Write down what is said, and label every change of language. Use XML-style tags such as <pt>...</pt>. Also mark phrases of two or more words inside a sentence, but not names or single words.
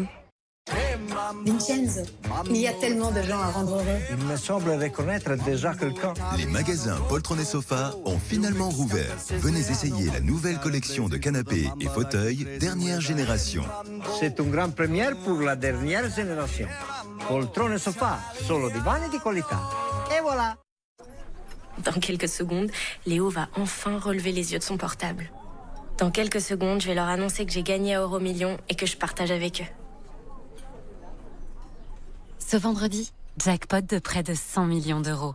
<fr>Vincenzo, il y a tellement de gens à rendre heureux. Il me semble reconnaître déjà quelqu'un. Les magasins Poltron et Sofa ont finalement rouvert. Venez essayer la nouvelle collection de canapés et fauteuils dernière génération. C'est une grande première pour la dernière génération. Poltron et Sofa,</fr> <it>solo divani di qualità.</it> <fr>Et voilà. Dans quelques secondes, Léo va enfin relever les yeux de son portable. Dans quelques secondes, je vais leur annoncer que j'ai gagné à Euromillions et que je partage avec eux. Ce vendredi, jackpot de près de 100 millions d'euros.</fr>